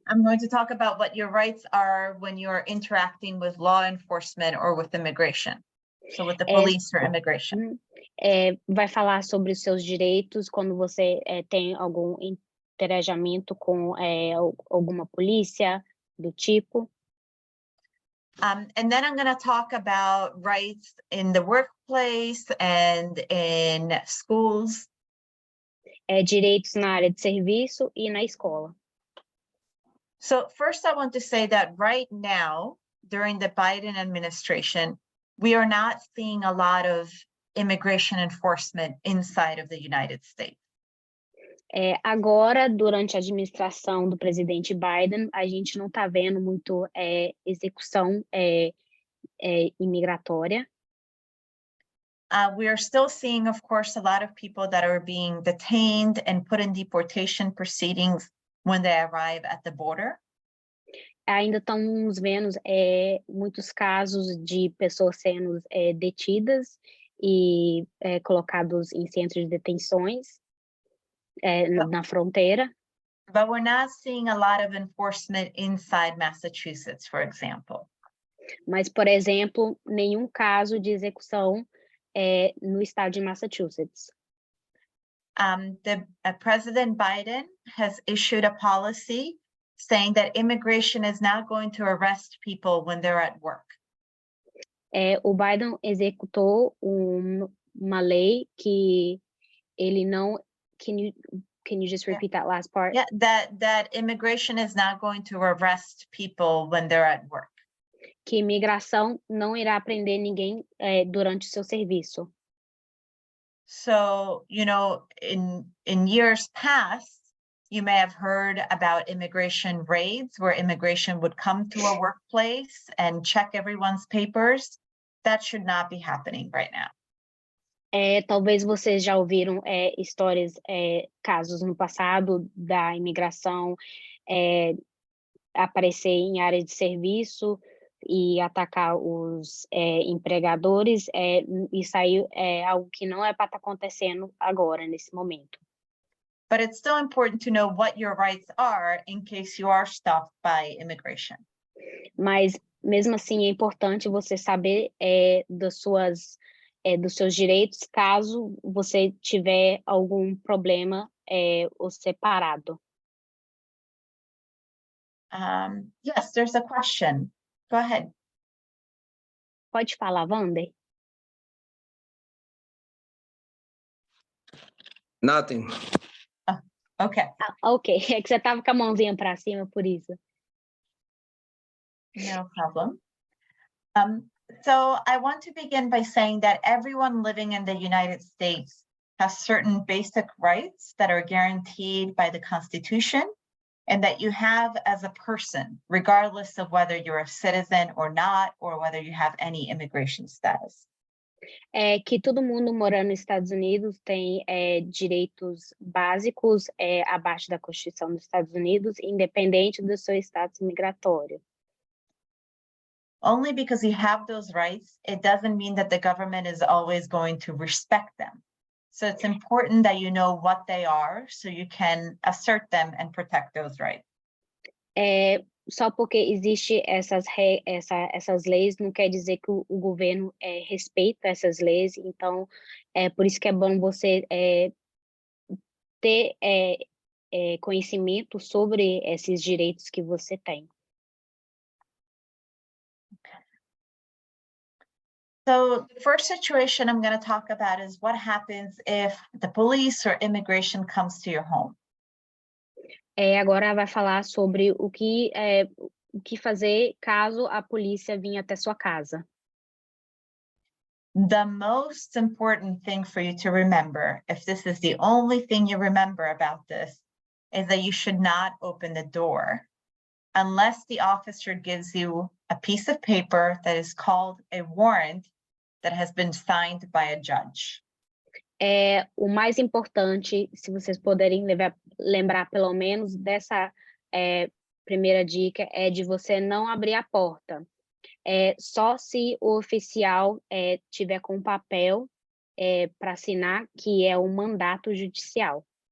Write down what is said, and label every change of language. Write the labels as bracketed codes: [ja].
[en] I'm going to talk about what your rights are when you're interacting with law enforcement or with immigration. So with the police or immigration. [pt] Vai falar sobre os seus direitos quando você tem algum interagimento com alguma polícia do tipo. [en] And then I'm going to talk about rights in the workplace and in schools. [pt] Direitos na área de serviço e na escola. [en] So first I want to say that right now, during the Biden administration, we are not seeing a lot of immigration enforcement inside of the United States. [pt] Agora, durante a administração do presidente Biden, a gente não está vendo muito execução imigratória. [en] We are still seeing, of course, a lot of people that are being detained and put in deportation proceedings when they arrive at the border. [pt] Ainda estamos vendo muitos casos de pessoas sendo detidas e colocados em centros de detenções na fronteira. [en] But we're not seeing a lot of enforcement inside Massachusetts, for example. [pt] Mas, por exemplo, nenhum caso de execução no estado de Massachusetts. [en] President Biden has issued a policy saying that immigration is not going to arrest people when they're at work. [pt] O Biden executou uma lei que ele não... [en] Can you just repeat that last part? Yeah, that immigration is not going to arrest people when they're at work. [pt] Que imigração não irá prender ninguém durante o seu serviço. [en] So, you know, in years past, you may have heard about immigration raids where immigration would come to a workplace and check everyone's papers. That should not be happening right now. [pt] Talvez vocês já ouviram histórias, casos no passado da imigração aparecer em área de serviço e atacar os empregadores. Isso aí é algo que não é para estar acontecendo agora, nesse momento. [en] But it's still important to know what your rights are in case you are stopped by immigration. [pt] Mas mesmo assim é importante você saber dos seus direitos caso você tiver algum problema ou separado. [en] Yes, there's a question. Go ahead. [pt] Pode falar, Wander? [en] Nothing. Okay, [pt] Ok, é que você estava com a mãozinha para cima, por isso. [en] no problem. So I want to begin by saying that everyone living in the United States has certain basic rights that are guaranteed by the Constitution and that you have as a person, regardless of whether you're a citizen or not, or whether you have any immigration status. [pt] É que todo mundo morando nos Estados Unidos tem direitos básicos abaixo da Constituição dos Estados Unidos, independente do seu status migratório. [en] Only because you have those rights, it doesn't mean that the government is always going to respect them. So it's important that you know what they are so you can assert them and protect those rights. [pt] Só porque existe essas leis não quer dizer que o governo respeita essas leis, então por isso que é bom você ter conhecimento sobre esses direitos que você tem. [en] So the first situation I'm going to talk about is what happens if the police or immigration comes to your home. [pt] Agora vai falar sobre o que fazer caso a polícia venha até sua casa. [en] The most important thing for you to remember, if this is the only thing you remember about this, is that you should not open the door unless the officer gives you a piece of paper that is called a warrant that has been signed by a judge. [pt] O mais importante, se vocês puderem lembrar pelo menos dessa primeira dica, é de você não abrir a porta. Só se o oficial tiver com papel para assinar, que é um mandato judicial.